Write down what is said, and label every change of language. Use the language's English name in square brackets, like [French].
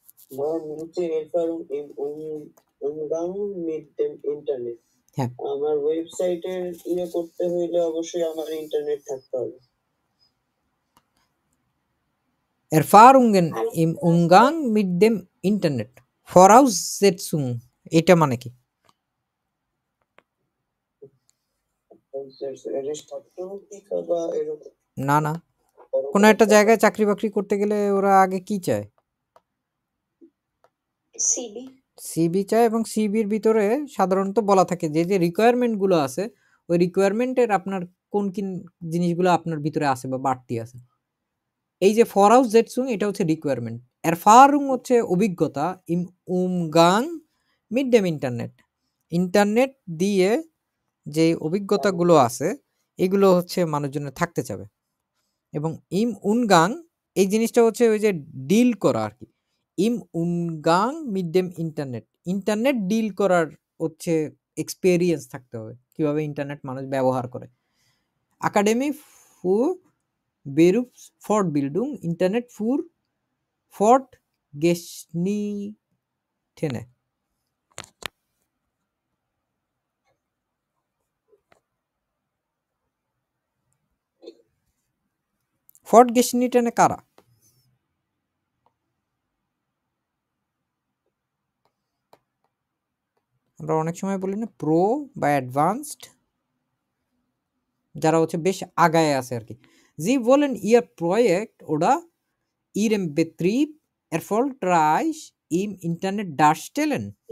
[Bangla] ভাইয়া নিচে [German] Erfahrung im Umgang mit dem Internet। [Bangla] হ্যাঁ। আমার ওয়েবসাইটের করতে হইলে অবশ্যই আমার ইন্টারনেট থাকতে হবে। [German] Erfahrungen im Umgang mit dem Internet. [Bangla] Voraussetzung এটা মানে কি? এটা ছাত্রভর্তিকা বা এরকম? না, না। কোন একটা জায়গায় চাকরি-বাকরি করতে গেলে ওরা আগে কি চায়? সিবি। সিভি চায় এবং সিভির ভিতরে সাধারণত বলা থাকে যে, যে রিকোয়ারমেন্ট গুলো আছে, ওই রিকোয়ারমেন্ট এর আপনার কোন জিনিসগুলো আপনার ভিতরে আছে বা বাড়তি আছে। এই যে Voraussetzung এটা হচ্ছে রিকোয়ারমেন্ট। [German] Erfahrung [Bangla] হচ্ছে অভিজ্ঞতা, [German] im Umgang mit dem Internet। [Bangla] Internet দিয়ে যে অভিজ্ঞতাগুলো আছে, এগুলো হচ্ছে মানুষজনের থাকতে চাবে। এবং [German] im Umgang [Bangla] এই জিনিসটা হচ্ছে ওই যে ডিল করা আরকি। [German] im Umgang mit dem Internet। [Bangla] Internet deal করার হচ্ছে এক্সপেরিয়েন্স থাকতে হবে। কিভাবে ইন্টারনেট মানুষ ব্যবহার করে। [German] Akademie für Berufsfortbildung, Internet für Fortgeschrittene। Fortgeschrittene কারা? [Bangla] আমরা অনেক সময় বলি না প্রো বা অ্যাডভান্সড, যারা হচ্ছে বেশ আগায় আছে আরকি। [German] Sie wollen ihr Projekt oder ihren Betrieb erfolgreich im Internet darstellen।